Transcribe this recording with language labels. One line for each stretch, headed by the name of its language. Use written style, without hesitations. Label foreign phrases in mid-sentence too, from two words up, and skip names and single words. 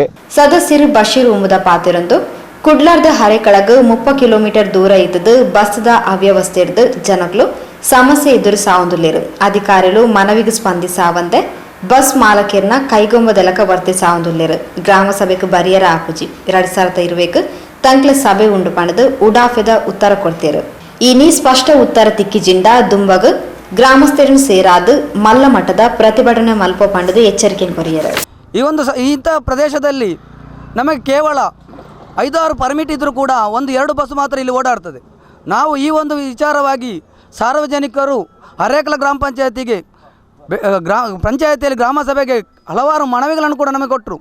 Tulu: ಸದಸ್ಯರು ಬಶೀರ್ ಉಮ್ಮದ ಪಾತಿರಂದು ಕುಡ್ಲಾರ್ದ ಹರೇಕಳಗ 30 ಕಿಲೋಮೀಟರ್ ದೂರ ಇದ್ದದ್ದು ಬಸ್ದ ಅವ್ಯವಸ್ಥೆ ಇದ್ದು ಜನಗಳು ಸಮಸ್ಯೆ ಎದುರು ಸಾವಂದುಲ್ಲೇರು. ಅಧಿಕಾರಿಗಳು ಮನವಿಗೆ ಸ್ಪಂದಿಸಾವಂತೆ ಬಸ್ ಮಾಲಕರನ್ನ ಕೈಗೊಂಬದಲಕ ವರ್ತಿಸಾವಂದುಲ್ಲೇರು. ಗ್ರಾಮ ಸಭೆಗೆ ಬರಿಯರ ಆಪುಜಿ 2020 ತಂಕ್ಲ ಸಭೆ ಉಂಡು ಪಣದು ಉಡಾಫೆದ ಉತ್ತರ ಕೊಡ್ತೇರು. ಇನಿ ಸ್ಪಷ್ಟ ಉತ್ತರ ತಿಕ್ಕಿಜಿಂಡ ದುಂಬಗ ಗ್ರಾಮಸ್ಥರನ್ನು ಸೇರಾದು ಮಲ್ಲ ಮಟ್ಟದ ಪ್ರತಿಭಟನೆ ಮಲ್ಪ ಪಂಡದು ಎಚ್ಚರಿಕೆ ಕೊರಿಯರು.
Kannada: ಇಂಥ ಪ್ರದೇಶದಲ್ಲಿ ನಮಗೆ ಕೇವಲ 5-6 ಪರ್ಮಿಟ್ ಇದ್ದರೂ ಕೂಡ 1-2 ಬಸ್ ಮಾತ್ರ ಇಲ್ಲಿ ಓಡಾಡ್ತದೆ. ನಾವು ಈ ಒಂದು ವಿಚಾರವಾಗಿ ಸಾರ್ವಜನಿಕರು ಹರೇಕಳ ಗ್ರಾಮ ಪಂಚಾಯತಿಗೆ ಪಂಚಾಯತಿಯಲ್ಲಿ ಗ್ರಾಮ ಸಭೆಗೆ ಹಲವಾರು ಮನವಿಗಳನ್ನು ಕೂಡ ನಮಗೆ ಕೊಟ್ಟರು.